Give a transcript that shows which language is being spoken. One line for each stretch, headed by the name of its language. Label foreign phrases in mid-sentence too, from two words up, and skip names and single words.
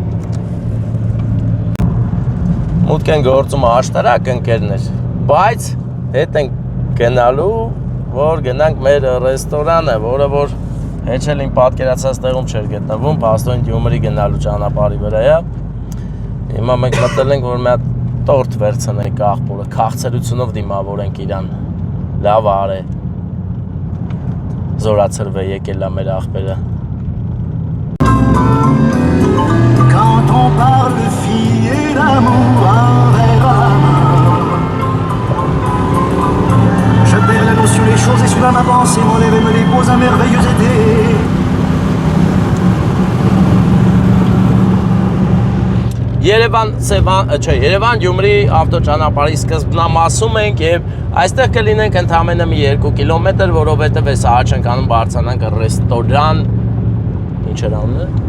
Armenian: Մուտք են գործում աշտարակ ընկերներ, բայց հետ ենք գնալու, որ գնանք մեր ռեստորանը, որը որ հեչ էլ իմ պատկերացած տեղում չէր գտնվում, փաստորեն Գյումրի գնալու ճանապարհի վրա է։ Հիմա մենք մտել ենք, որ մի հատ տորտ վերցնենք աղբորը, քաղցրությունով դիմավորենք իրան։ Լավ արե։ Զորացրվե եկել է մեր աղբերը։
French: Quand on parle de filles et d'amour envers la main, je perds la notion des choses et soudain ma pensée m'enlève et me dépose un merveilleux été.
Armenian: Երևան Գյումրի ավտոճանապարհի սկզբնամասում ենք եւ այստեղ կլինենք ընդամենը մի 2 կիլոմետր, որովհետեւ այս ահա ենք անում բարձրանանք ռեստորան։ Ինչ էր անունը։